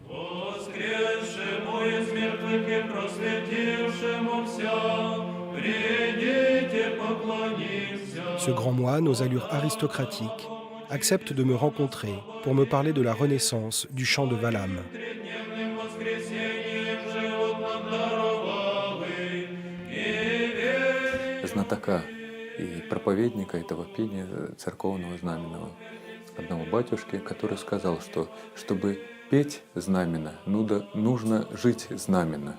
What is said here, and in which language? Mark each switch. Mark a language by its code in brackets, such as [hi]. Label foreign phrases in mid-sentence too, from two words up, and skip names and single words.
[fr] Ce grand moine aux allures aristocratiques accepte de me rencontrer pour me parler de la renaissance du chant de Valham. [ru] Знатока и проповедника этого пения церковного знаменного одного батюшки, который сказал, что чтобы петь знаменно, нужно жить знаменно.